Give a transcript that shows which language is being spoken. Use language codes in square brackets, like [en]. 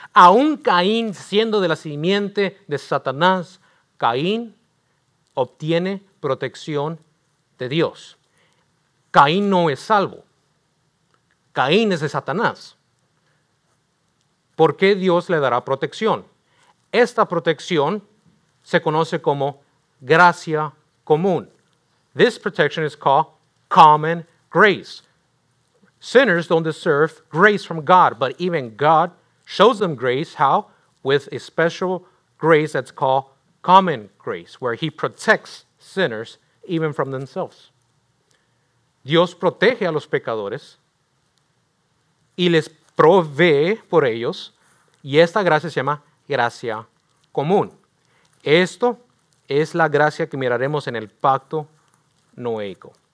[es] Aún Caín, siendo de la simiente de Satanás, Caín obtiene protección de Dios. Caín no es salvo. Caín es de Satanás. ¿Por qué Dios le dará protección? Esta protección se conoce como gracia común. [en] This protection is called common grace. Sinners don't deserve grace from God, but even God shows them grace. How? With a special grace that's called common grace, where He protects sinners even from themselves. [es] Dios protege a los pecadores y les provee por ellos, y esta gracia se llama gracia común. Esto es la gracia que miraremos en el pacto noéico.